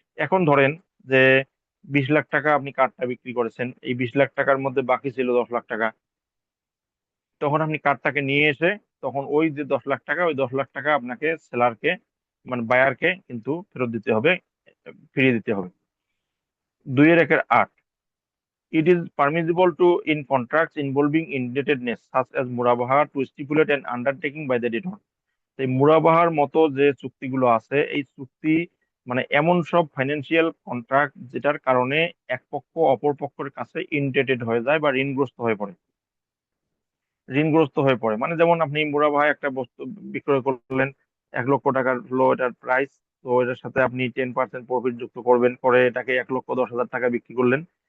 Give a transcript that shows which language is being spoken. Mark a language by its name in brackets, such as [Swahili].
[Bangla] এখন ধরেন যে 20 লাখ টাকা আপনি কার্ডটা বিক্রি করেছেন, এই 20 লাখ টাকার মধ্যে বাকি ছিল 10 লাখ টাকা। তখন আপনি কার্ডটাকে নিয়ে এসে তখন ওই যে 10 লাখ টাকা, ওই 10 লাখ টাকা আপনাকে সেলারকে মানে বায়ারকে কিন্তু ফেরত দিতে হবে, ফিরিয়ে দিতে হবে। [English] 2-1 It is permissible to in contracts involving indebtedness such as মুরাবাহা to stipulate an undertaking by the debtor। [Bangla] এই মুরাবাহার মতো যে চুক্তিগুলো আছে এই চুক্তি মানে এমন সব ফাইন্যান্সিয়াল কন্ট্রাক্ট যেটার কারণে এক পক্ষ অপর পক্ষের কাছে ইনডেটেড হয়ে যায় বা ঋণগ্রস্ত হয়ে পড়ে। মানে যেমন আপনি মুরাবাহায় একটা বস্তু বিক্রয় করলেন, 1 লক্ষ টাকার হলো এটার প্রাইস, তো এটার সাথে আপনি 10% প্রফিট যুক্ত করবেন, করে এটাকে 1,10,000 টাকা বিক্রি করলেন।